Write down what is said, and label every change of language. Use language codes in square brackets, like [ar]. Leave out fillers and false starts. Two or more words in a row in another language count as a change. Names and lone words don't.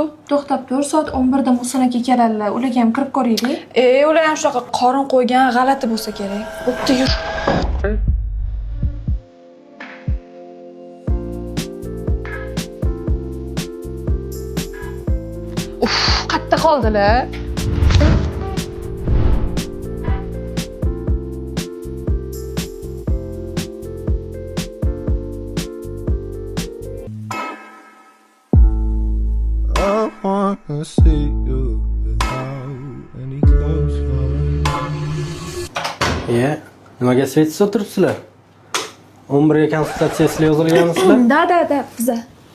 [uz] To'xtab tur, soat 11 da Muhsin aka keladilar. Ularga ham kirib ko'raylik. Ular ham shunaqa qorin qo'ygan, g'alati bo'lsa kerak. Bo'pti, yur. Qatta qoldilar. [en] I wanna see you without any clothes on. [uz] Nimaga svetsiz o'tiribsizlar? 11 ga konsultatsiyasiga yozilgansizlar? Da, biza.